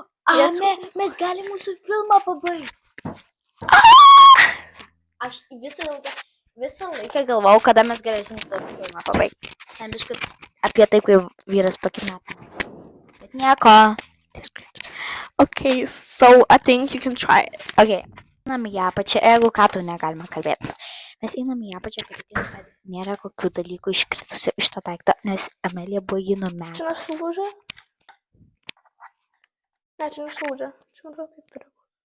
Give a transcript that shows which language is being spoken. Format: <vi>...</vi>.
<lt>Ame, mes galim mūsų filmą pabaigti. Aš visą laiką galvojau, kada mes galėsim tą filmą pabaigti. Ten biškai apie tai, kai vyras pakidnapino. Bet nieko.</lt> <en>Okay, so I think you can try it. Ok.</en> <lt>Einam į apačią, jeigu ką tu negalima kalbėti. Mes einam į apačią, kad nėra kokių dalykų iškritusių iš to daikto, nes Amelija buvo jį Čia numetus. nesulūžė? Ne, čia nesulūžė. Čia man atrodo taip turi būti.</lt>